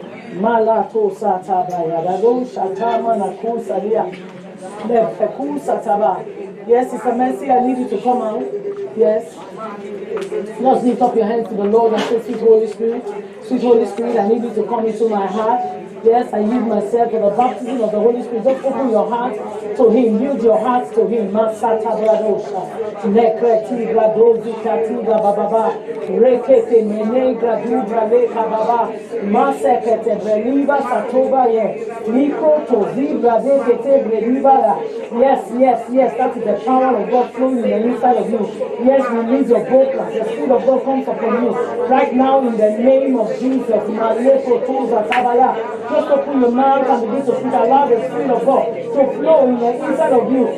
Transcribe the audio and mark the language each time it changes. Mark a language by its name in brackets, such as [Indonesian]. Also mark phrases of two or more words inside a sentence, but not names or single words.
[English] Yes, Sister Mercy, I need you to come out. Yes. Just lift up your hands to the Lord and say, Sweet Holy Spirit, I need you to come into my heart. Yes, I yield myself to the baptism of the Holy Spirit. Just open your heart to Him. Yield your heart to Him. Masata bradosha. Nekreti bradozi katiga bababa. Rekete menegra dubra leka baba. Masekete breliba satoba ye. Niko to zibra dekete breliba. Yes. That is the power of God flowing in the inside of you. Yes, release your boldness. The Spirit of God comes upon you. Right now, in the name of Jesus. Maleko tuza tabaya. Just open your mouth and begin to speak. Allow the Spirit of God to flow in the inside of you.